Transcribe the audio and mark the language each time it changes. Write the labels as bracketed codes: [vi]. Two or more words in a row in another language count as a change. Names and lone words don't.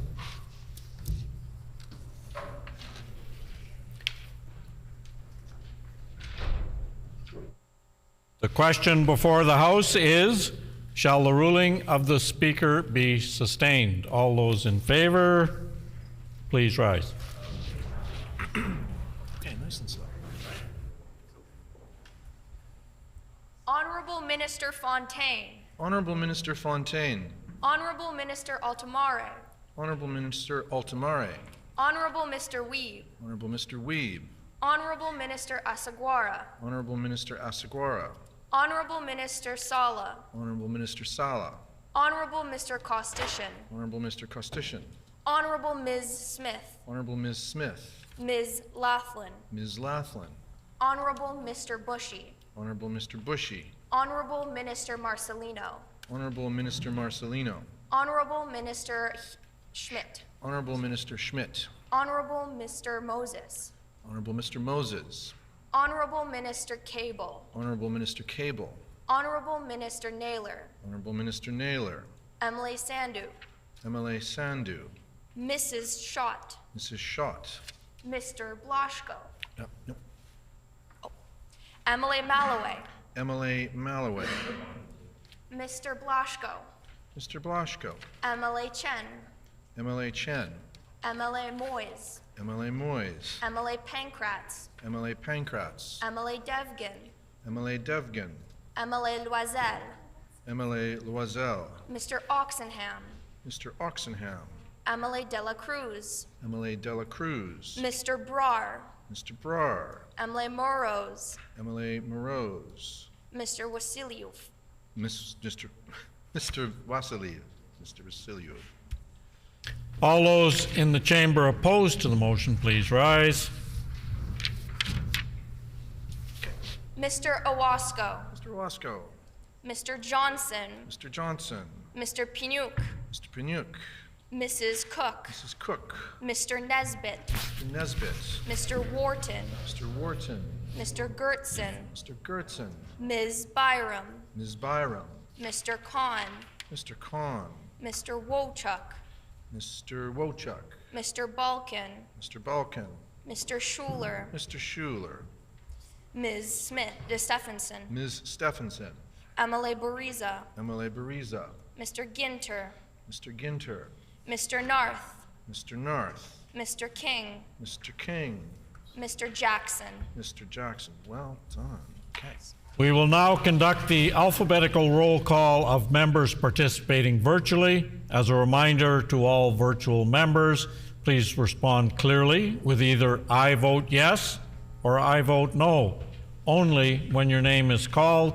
[en] The question before the House is, shall the ruling of the Speaker be sustained? All those in favor, please rise. Okay, nice and slow. Honorable Minister Fontaine. Honorable Minister Fontaine. Honorable Minister Altomare. Honorable Minister Altomare. Honorable Mr. Weeb. Honorable Mr. Weeb. Honorable Minister Asaguara. Honorable Minister Asaguara. Honorable Minister Sala. Honorable Minister Sala. Honorable Mr. Costishan. Honorable Mr. Costishan. Honorable Ms. Smith. Honorable Ms. Smith. Ms. Laughlin. Ms. Laughlin. Honorable Mr. Bushy. Honorable Mr. Bushy. Honorable Minister Marcelino. Honorable Minister Marcelino. Honorable Minister Schmidt. Honorable Minister Schmidt. Honorable Mr. Moses. Honorable Mr. Moses. Honorable Minister Cable. Honorable Minister Cable. Honorable Minister Naylor. Honorable Minister Naylor. Emily Sandu. MLA Sandu. Mrs. Schott. Mrs. Schott. Mr. Blaschko. Yep. Emily Malloway. MLA Malloway. Mr. Blaschko. Mr. Blaschko. Emily Chen. MLA Chen. Emily Moyes. MLA Moyes. Emily Pankratz. MLA Pankratz. Emily Devgan. MLA Devgan. Emily Loisel. MLA Loisel. Mr. Oxenham. Mr. Oxenham. Emily Dela Cruz. MLA Dela Cruz. Mr. Brar. Mr. Brar. Emily Morose. MLA Morose. Mr. Wasiliev. Mr. Vasiliev. Mr. Vasiliev. All those in the chamber opposed to the motion, please rise. Mr. Owasco. Mr. Wasco. Mr. Johnson. Mr. Johnson. Mr. Pinuk. Mr. Pinuk. Mrs. Cook. Mrs. Cook. Mr. Nesbitt. Mr. Nesbitt. Mr. Wharton. Mr. Wharton. Mr. Gertson. Mr. Gertson. Ms. Byram. Ms. Byram. Mr. Khan. Mr. Khan. Mr. Wochuk. Mr. Wochuk. Mr. Balkin. Mr. Balkin. Mr. Schuler. Mr. Schuler. Ms. Smith, Stephenson. Ms. Stephenson. Emily Bariza. MLA Bariza. Mr. Ginter. Mr. Ginter. Mr. Narth. Mr. Narth. Mr. King. Mr. King. Mr. Jackson. Mr. Jackson. Well done. Okay. We will now conduct the alphabetical roll call of members participating virtually. As a reminder to all virtual members, please respond clearly with either I vote yes or I vote no, only when your name is called.